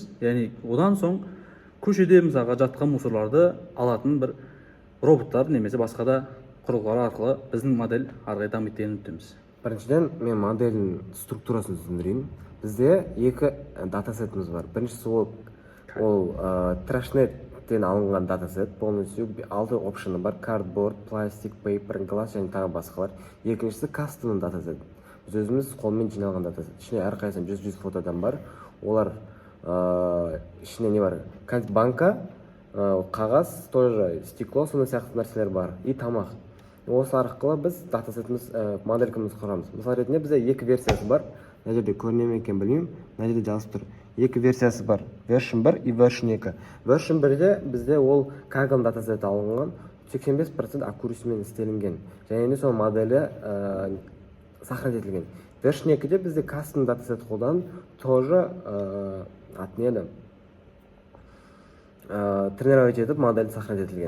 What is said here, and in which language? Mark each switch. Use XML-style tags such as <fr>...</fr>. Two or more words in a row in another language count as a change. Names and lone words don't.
<kk>Яғни одан соң көшеде мысалға жатқан мусорларды алатын бір роботтар немесе басқа да құрылғылар арқылы біздің модель ары қарай дамиды деп үміттенеміз. Біріншіден мен модельдің структурасын түсіндірейін. Бізде екі датасетіміз бар. Біріншісі ол TrashNet-тен алынған датасет, полностью 6 опшыны бар:</kk> <en>cardboard, plastic, paper, glass</en> <kk>және тағы басқалар. Екіншісі custom датасет. Біз өзіміз қолмен жиналған датасет. Ішіне әрқайсысынан 100 фотодан бар. Олар ішіне не бар? Банка, қағаз,</kk> <ru>тоже стекло,</ru> <kk>сондай сияқты нәрселер бар, и тамақ. Осы арқылы біз датасетіміз, моделькіміз құрамыз. Мысал ретінде бізде екі версиясы бар. Мына жерде көрінеді ме екен білмеймін. Мына жерде жазып тұр. Екі версиясы бар.</kk> <en>Version 1 и Version 2.</en> <kk>Version 1-де бізде ол Kaggle датасеті алынған, 85% accuracy-мен істелінген. Және де сол моделі сохранить етілген. Version 2-де бізде custom датасет қолданып, тоже аты не еді? Тренировать етіп модель сохранить етілген.</kk>